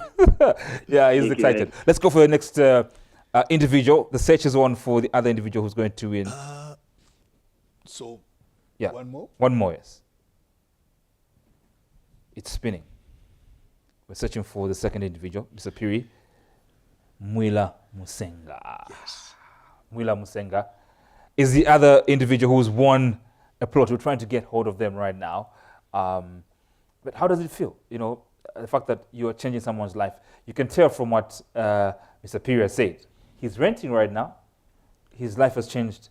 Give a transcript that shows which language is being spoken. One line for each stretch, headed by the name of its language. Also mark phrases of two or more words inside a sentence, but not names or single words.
English: Yeah, he's Thank you, excited. Let's go for the next individual. The search is on for the other individual who's going to win. So, Yeah. one more? One more, yes. It's spinning. We're searching for the second individual, Mr. Piri. Mwila Musenga. Yes. Mwila Musenga is the other individual who's won a plot. We're trying to get hold of them right now. But how does it feel? You know, the fact that you are changing someone's life. You can tell from what Mr. Piri has said. He's renting right now. His life has changed.